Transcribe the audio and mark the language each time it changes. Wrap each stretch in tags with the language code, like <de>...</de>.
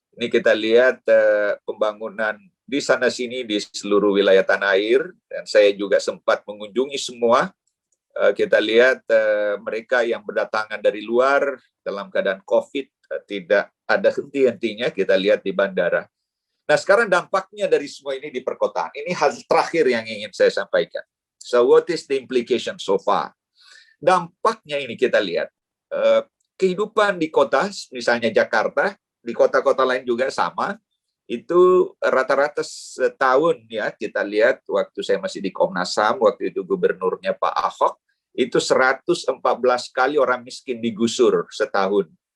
<id>Ini kita lihat pembangunan di sana-sini di seluruh wilayah tanah air, dan saya juga sempat mengunjungi semua. Kita lihat mereka yang berdatangan dari luar dalam keadaan COVID, tidak ada henti-hentinya kita lihat di bandara. Nah, sekarang dampaknya dari semua ini di perkotaan. Ini hal terakhir yang ingin saya sampaikan.</id> <en>So, what is the implication so far?</en> <id>Dampaknya ini kita lihat. Kehidupan di kota, misalnya Jakarta, di kota-kota lain juga sama, itu rata-rata setahun ya, kita lihat waktu saya masih di Komnas HAM, waktu itu gubernurnya Pak Ahok, itu 114 kali orang miskin digusur setahun.</id>